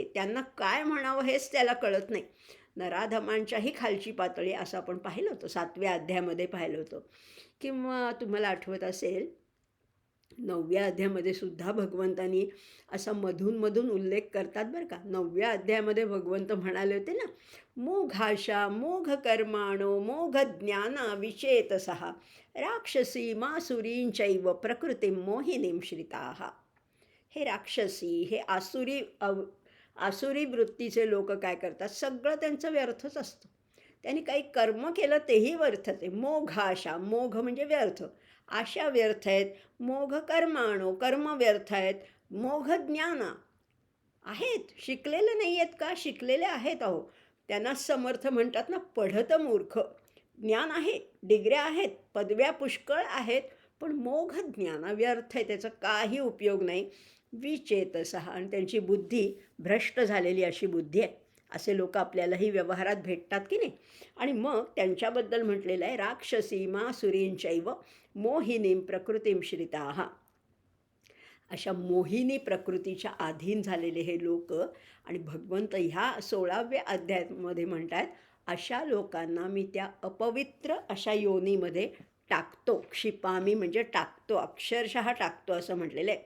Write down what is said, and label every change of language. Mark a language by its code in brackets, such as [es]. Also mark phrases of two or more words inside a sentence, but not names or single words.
[mr] त्यांना काय म्हणावं हेच त्याला कळत नाही. नराधमांच्याही खालची पातळी असं आपण पाहिलं होतं, 7व्या अध्यायामध्ये पाहिलं होतं. किंवा तुम्हाला आठवत असेल 9व्या अध्यायामध्ये सुद्धा भगवंतांनी असा मधून उल्लेख करतात बरं का. 9व्या अध्यायामध्ये भगवंत म्हणाले होते ना, [sa] मोघाशा मोघ कर्माणो मोघ ज्ञाना विचेतसः राक्षसी मासुरींचैव प्रकृती मोहिनीं श्रिताः. [mr] हे राक्षसी, हे आसुरी वृत्तीचे लोक काय करतात, सगळं त्यांचं व्यर्थच असतं. त्यांनी काही कर्म केलं तेही व्यर्थच आहे. मोघाशा, मोघ म्हणजे व्यर्थ, आशा व्यर्थ आहेत. [sa] मोघ कर्माणो, [mr] कर्म व्यर्थ आहेत. [sa] मोघ ज्ञाना [mr] आहेत, शिकलेले नाही आहेत का, शिकलेले आहेत. अहो, त्यांना समर्थ म्हणतात ना, पढत मूर्ख. ज्ञान आहे, डिग्र्या आहेत, पदव्या पुष्कळ आहेत, पण मोघ ज्ञान व्यर्थ आहे, त्याचा काही उपयोग नाही. विचेतसः, आणि त्यांची बुद्धी भ्रष्ट झालेली अशी बुद्धी आहे. असे लोक आपल्यालाही व्यवहारात भेटतात की नाही. आणि मग त्यांच्याबद्दल म्हटलेलं आहे, [sa] राक्षसीमासुरींचैव मोहिनीं प्रकृतीं श्रिताः. [mr] अशा मोहिनी प्रकृतीच्या अधीन झालेले हे लोक. आणि भगवंत ह्या 16व्या अध्यायामध्ये म्हणतात, अशा लोकांना मी त्या अपवित्र अशा योनीमध्ये टाकतो. क्षिपामी म्हणजे टाकतो, अक्षरशः टाकतो असं म्हटलेलं आहे.